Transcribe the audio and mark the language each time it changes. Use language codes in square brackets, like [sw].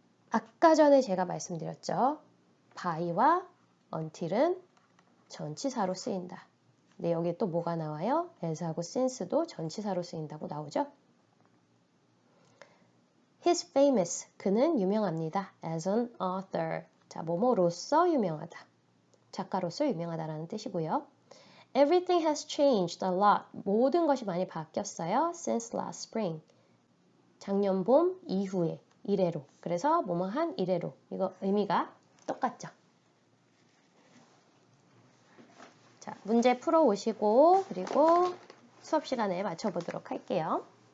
[ko] 아까 전에 제가 말씀드렸죠. by와 until은 전치사로 쓰인다. 근데 여기에 또 뭐가 나와요? as하고 since도 전치사로 쓰인다고 나오죠. [en] He's famous. [ko] 그는 유명합니다. [en] As an author. [ko] 자, 뭐뭐로서 유명하다. 작가로서 유명하다라는 뜻이고요. [en] Everything has changed a lot. [ko] 모든 것이 많이 바뀌었어요. [en] Since last spring. [ko] 작년 봄 이후에 이래로. 그래서 뭐뭐한 이래로. 이거 의미가 똑같죠. 자, 문제 풀어 오시고 그리고 수업 시간에 맞춰보도록 할게요.